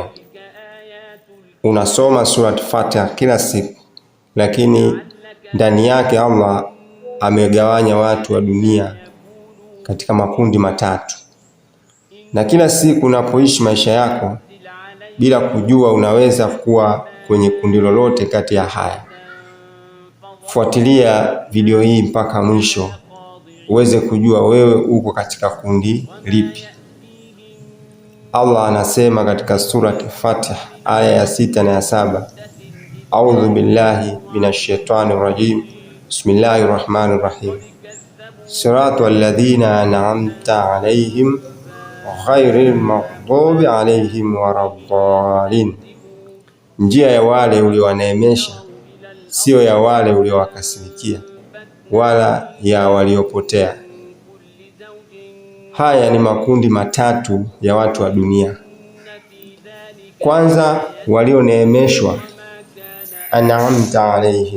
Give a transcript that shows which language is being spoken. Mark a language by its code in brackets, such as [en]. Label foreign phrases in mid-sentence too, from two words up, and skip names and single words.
[sw] Unasoma surati Fatiha kila siku, lakini ndani yake Allah amegawanya watu wa dunia katika makundi matatu, na kila siku unapoishi maisha yako bila kujua unaweza kuwa kwenye kundi lolote kati ya haya. Fuatilia video hii mpaka mwisho uweze kujua wewe uko katika kundi lipi. Allah anasema katika surati Fatiha aya ya 6 na ya 7, [ar] أعوذ بالله من الشيطان الرجيم. بسم الله الرحمن الرحيم. صراط الذين أنعمت عليهم غير المغضوب عليهم ولا الضالين. [sw] Njia ya wale uliowaneemesha, sio ya wale uliowakasirikia wala ya waliopotea. Haya ni makundi matatu ya watu wa dunia. Kwanza, walioneemeshwa, [ar] أنعمت عليهم.